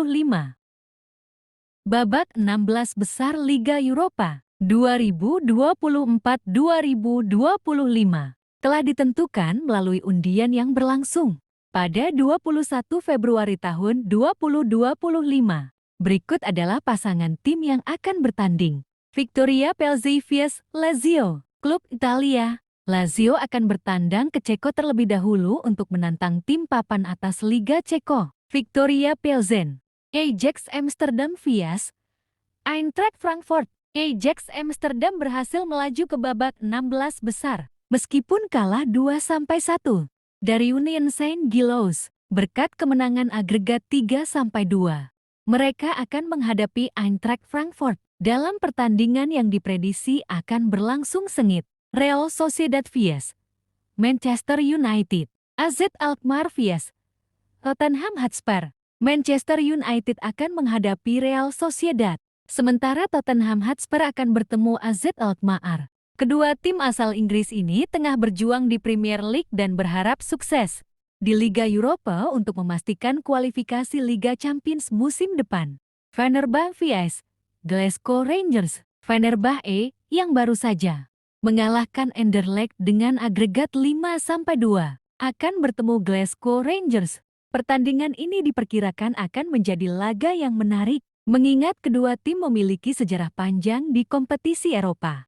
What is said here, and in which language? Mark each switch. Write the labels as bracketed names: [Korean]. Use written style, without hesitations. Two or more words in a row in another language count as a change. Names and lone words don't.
[Indonesian] Babak 16 besar Liga Eropa 2024-2025 telah ditentukan melalui undian yang berlangsung pada 21 Februari tahun 2025. Berikut adalah pasangan tim yang akan bertanding. Victoria Pelzi vs Lazio. Klub Italia, Lazio akan bertandang ke Ceko terlebih dahulu untuk menantang tim papan atas Liga Ceko, Victoria Pilsen. Ajax Amsterdam vs Eintracht Frankfurt. Ajax Amsterdam berhasil melaju ke babak 16 besar, meskipun kalah 2-1 dari Union Saint-Gilloise berkat kemenangan agregat 3-2. Mereka akan menghadapi Eintracht Frankfurt dalam pertandingan yang diprediksi akan berlangsung sengit. Real Sociedad vs Manchester United. AZ Alkmaar vs Tottenham Hotspur. Manchester United akan menghadapi Real Sociedad, sementara Tottenham Hotspur akan bertemu AZ Alkmaar. Kedua tim asal Inggris ini tengah berjuang di Premier League dan berharap sukses di Liga Eropa untuk memastikan kualifikasi Liga Champions musim depan. Fenerbahce vs Glasgow Rangers. Fenerbahce yang baru saja mengalahkan Anderlecht dengan agregat 5-2 akan bertemu Glasgow Rangers. Pertandingan ini diperkirakan akan menjadi laga yang menarik, Mengingat kedua tim memiliki sejarah panjang di kompetisi Eropa.